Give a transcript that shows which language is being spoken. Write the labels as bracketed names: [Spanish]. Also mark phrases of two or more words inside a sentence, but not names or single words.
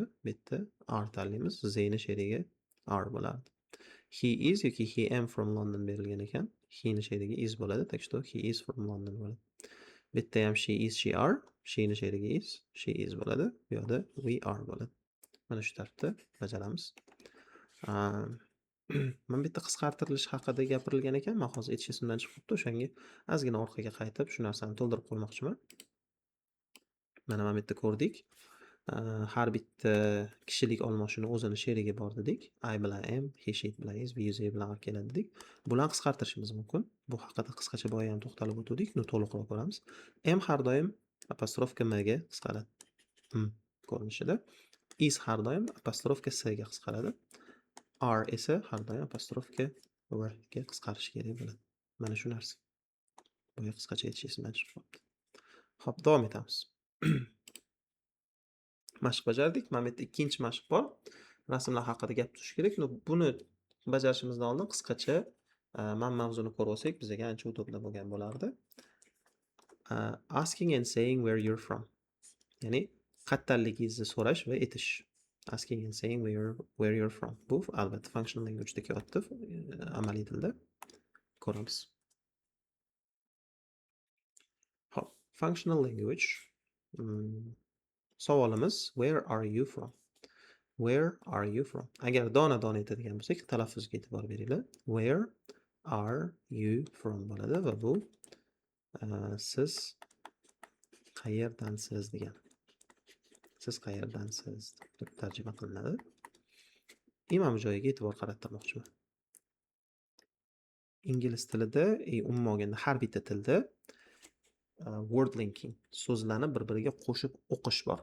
[Uzbek] Bu yerda are tanlaymiz. They ni sherigi are bo'ladi. [English] He is [Uzbek] yoki [English] he am from London [Uzbek] berilgan ekan. He ni sherigi is bo'ladi. [Russian] Так что [English] he is from London [Uzbek] bo'ladi. Bu yerda ham [English] she is, she are. [Uzbek] She ni sherigi is, [English] she is [Uzbek] bo'ladi. Bu yerda [English] we are [Uzbek] bo'ladi. Mana shu tartibda bajaramiz. Mana bitta qisqartirilish haqida gapirilgan ekan. Men hozir aytish esimdan chiqib qoldi. O'shanga ozgina orqaga qaytib shu narsani to'ldirib qo'ymoqchiman. Mana bu yerda ko'rdik. har bitta kishilik olmoshini o'zini sherigi bor dedik. I bilan am, he, she bilan is, we, they bilan are keladi dedik. Bularni qisqartirishimiz mumkin. Bu haqida qisqacha boya ham to'xtalib o'tdik. Uni to'liqroq ko'ramiz. M har doim apostrofga m ga qisqaradi. Ko'rinishida. Is har doim apostrofga s ga qisqaradi. Are esa har doim apostrofga w ga qisqarishi kerak bo'ladi. Mana shu narsa. Boya qisqacha aytish esimdan chiqib qolibdi. Xo'p, davom etamiz. Mashq bajardik. Mana bu yerda ikkinchi mashq bor. Rasmlar haqida gap turish kerak. Buni bajarishimizdan oldin qisqacha mana mavzuni ko'rib olsak, bizga ancha udobli bo'lgan bo'lardi. [English] Asking and saying where you're from. [Uzbek] Ya'ni qayerdanligingizni so'rash va aytish. [English] Asking and saying where you're from. [Uzbek] Bu albatta [English] functional language [Uzbek] ga o'tdi, amaliy tilda ko'ramiz. Hop, [English] functional language. [Uzbek] Savolimiz [English] where are you from? Where are you from? [Uzbek] Agar dona-dona aytadigan bo'lsak, talaffuzga e'tibor beringlar. [English] Where are you from [Uzbek] bo'ladi va bu siz qayerdansiz degan. Siz qayerdansiz deb tarjima qilinadi. Mana bu joyiga e'tibor qaratmoqchiman. Ingliz tilida, umuman olganda har bitta tilda [English] word linking, [Uzbek] so'zlarni bir-biriga qo'shib o'qish bor.